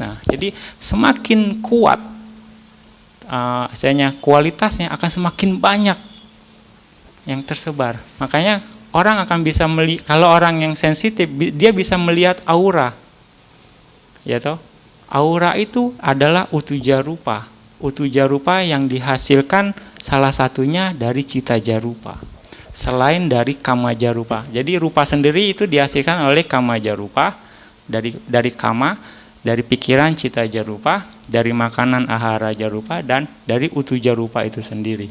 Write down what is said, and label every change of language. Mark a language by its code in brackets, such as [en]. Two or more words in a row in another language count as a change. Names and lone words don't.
[id] Nah, jadi semakin kuat kualitasnya akan semakin banyak yang tersebar. Makanya orang akan bisa kalau orang yang sensitif, dia bisa melihat aura. Ya toh? Aura itu adalah [pi] utuja rupa. Utuja rupa [id] yang dihasilkan salah satunya dari [pi] cita jarupa. [id] Selain dari [pi] kama jarupa. [id] Jadi rupa sendiri itu dihasilkan oleh [pi] kama jarupa, [id] dari kama, dari pikiran [pi] cita jarupa, [id] dari makanan [pi] ahara jarupa, [id] dan dari [pi] utuja rupa [id] itu sendiri.